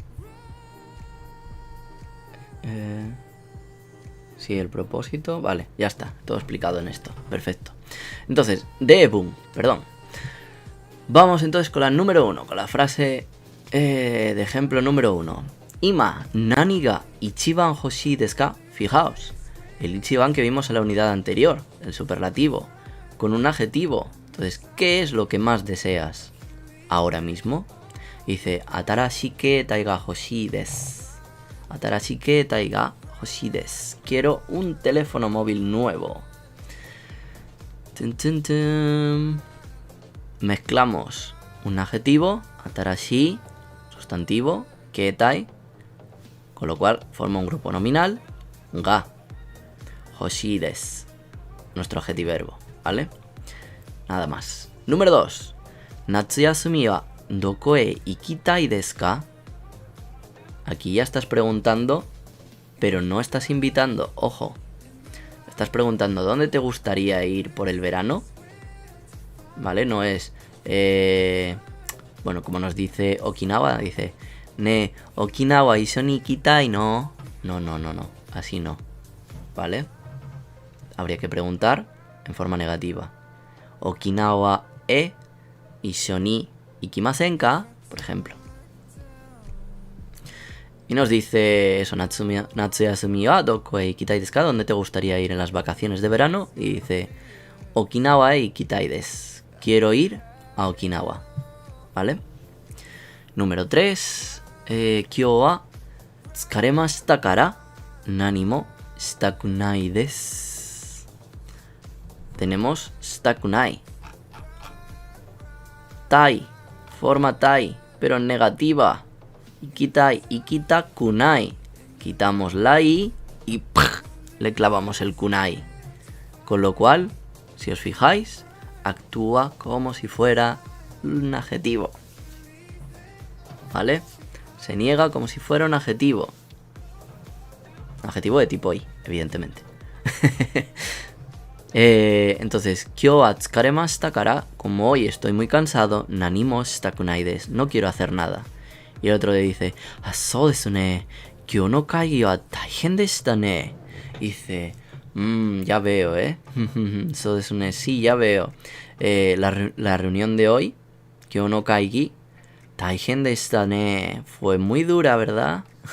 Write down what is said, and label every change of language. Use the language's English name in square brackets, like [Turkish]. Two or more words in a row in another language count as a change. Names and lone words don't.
[Spanish] sí, el propósito. Vale, ya está, todo explicado en esto. Perfecto. Entonces, debun, perdón. Vamos entonces con la número 1, con la frase de ejemplo número 1. [Japanese] 今、何が一番欲しいですか? [Spanish] Fijaos, el ichiban que vimos en la unidad anterior, el superlativo, con un adjetivo. Entonces, ¿qué es lo que más deseas ahora mismo? Dice, [Japanese] 新しい携帯が欲しいです. 新しい携帯が欲しいです. [Spanish] Quiero un teléfono móvil nuevo. Tun, tun, tun. Mezclamos un adjetivo, atarashi, sustantivo, ketai, con lo cual forma un grupo nominal, [Japanese] ga, 欲しいです, [Spanish] nuestro adjetiverbo, ¿vale? Nada más. Número 2. [Japanese] 夏休みはどこへ行きたいですか? [Spanish] Aquí ya estás preguntando, pero no estás invitando. Ojo, estás preguntando ¿dónde te gustaría ir por el verano? ¿Vale? No es... bueno, como nos dice Okinawa, dice... [Japanese] ねえ、沖縄一緒に行きたい, [Spanish] no. No. Así no. ¿Vale? Habría que preguntar en forma negativa. [Japanese] 沖縄へ一緒に行きませんか, [Spanish] por ejemplo. Y nos dice eso, [Japanese] 夏休みはどこへ行きたいですか, [Spanish] ¿dónde te gustaría ir en las vacaciones de verano? Y dice, [Japanese] 沖縄へ行きたいです. [Spanish] Quiero ir a Okinawa. ¿Vale? Número 3. [Japanese] 今日は疲れましたから何もしたくないです. [Spanish] Tenemos shitakunai. Tai, forma tai, pero negativa. [Japanese] 行きたい、行きたくない. [Spanish] Quitamos la i y le clavamos el kunai. Con lo cual, si os fijáis, actúa como si fuera un adjetivo. ¿Vale? Se niega como si fuera un adjetivo. Un adjetivo de tipo i, evidentemente. Entonces, [Japanese] 今日は疲れましたから, [Spanish] como hoy estoy muy cansado, [Japanese] 何もしたくないです, [Spanish] no quiero hacer nada. Y el otro le dice, [Japanese] そうですね、今日の会議は大変でしたね. [Spanish] Dice, ya veo, [Japanese] そうですね, [Spanish] sí, ya veo. La reunión de hoy, [Japanese] 今日の会議、大変でしたね, [Spanish] fue muy dura, ¿verdad?